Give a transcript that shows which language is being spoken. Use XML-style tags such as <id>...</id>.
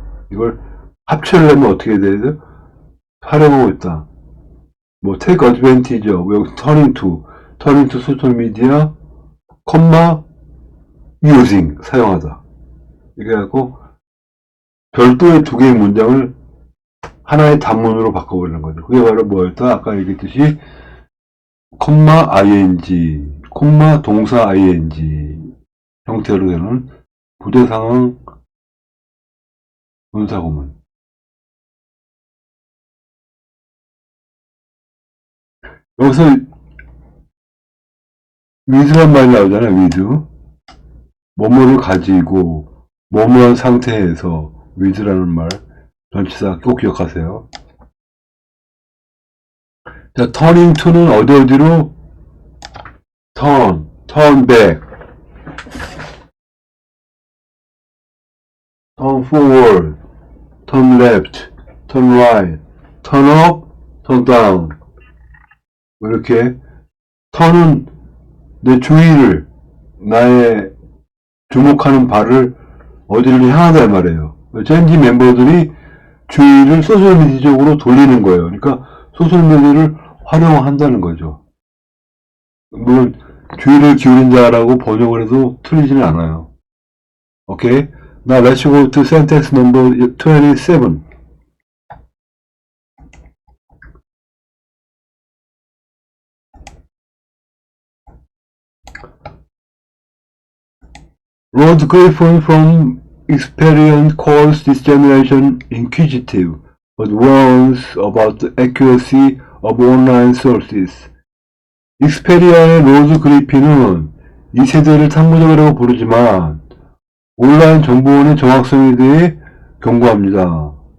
<ko>이걸 합체를 하면 어떻게 돼요? 활용하고 있다. 뭐</ko> <en>take advantage of,</en> <ko>여기</ko> <en>turning to social media, using,</en> <ko>사용하다. 이렇게 하고 별도의 두 개의 문장을 하나의 단문으로 바꿔버리는 거죠. 그게 바로 뭐였다? 아까 얘기했듯이 ing, 동사 ing 형태로 되는 부대상황 분사구문. 여기서 with란 말이 나오잖아요. with. 뭐뭐를 가지고 뭐뭐한 상태에서 with라는 말 전치사 꼭 기억하세요.</ko> <en>자, turning to는</en> <ko>어디로</ko> <en>turn back, turn forward, turn left, turn right, turn up, turn down.</en> <ko>이렇게 turn은 내 주의를, 나의 주목하는 바를 어디를 향하다 말이에요. 젠지 멤버들이 주의를 소셜미디어 쪽으로 돌리는 거예요. 그러니까 소셜미디어를 활용한다는 거죠. 물론 주의를 기울인다라고 번역을 해도 틀리지는 않아요.</ko> <en>오케이? Now let's go to sentence number 27. Lord Griffin from experience calls this generation inquisitive, but warns about the accuracy of online sources.</en> <ko>익스페리아의 로드 그리핀은 이 세대를 탐구적이라고 부르지만 온라인 정보원의 정확성에 대해 경고합니다.</ko>